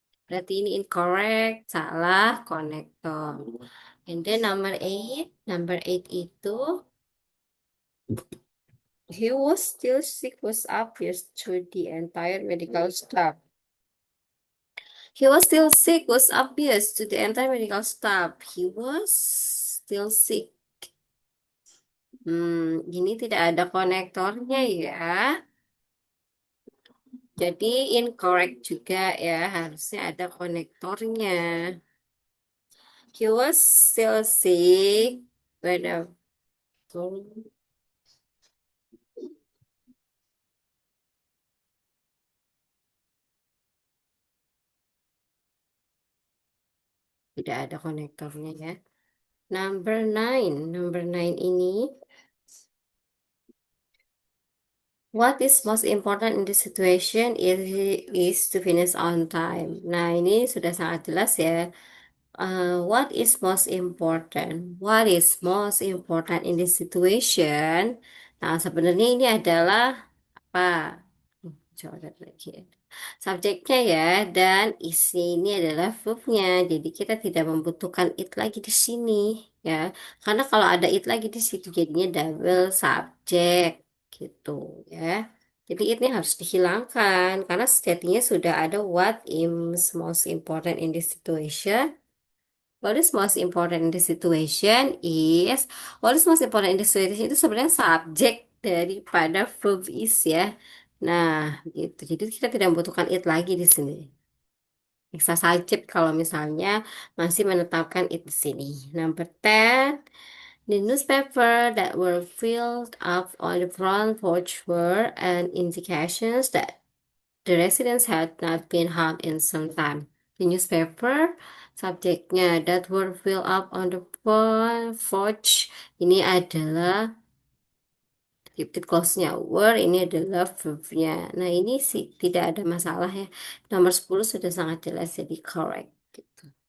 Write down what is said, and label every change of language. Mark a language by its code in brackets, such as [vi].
[id] Berarti ini incorrect, salah konektor. [en] And then number eight itu, he was still sick was obvious to the entire medical staff. He was still sick was obvious to the entire medical staff. He was still sick. [id] Ini tidak ada konektornya ya. Jadi incorrect juga ya, harusnya ada konektornya. [en] He was still sick when [id] tidak ada konektornya ya. [en] Number nine ini, what is most important in this situation is to finish on time. [id] Nah, ini sudah sangat jelas ya. [en] What is most important? What is most important in this situation? [id] Nah, sebenarnya ini adalah apa? Coba lihat lagi. Subjeknya ya, dan isi ini adalah verbnya. Jadi kita tidak membutuhkan it lagi di sini ya. Karena kalau ada it lagi di situ jadinya double subjek gitu ya. Jadi itnya harus dihilangkan karena sejatinya sudah ada [en] what is most important in this situation. What is most important in this situation is, what is most important in this situation [id] itu sebenarnya subjek daripada verb is ya. Nah, gitu. Jadi kita tidak membutuhkan it lagi di sini. Bisa subjek kalau misalnya masih menetapkan it di sini. [en] Number 10, the newspaper that were filled up on the front porch were an indications that the residents had not been harmed in some time. The newspaper, subjeknya that were filled up on the front porch, [id] ini adalah titik close-nya [en] were, ini adalah verb-nya. [id] Nah, ini sih tidak ada masalah ya. Nomor 10 sudah sangat jelas jadi correct gitu.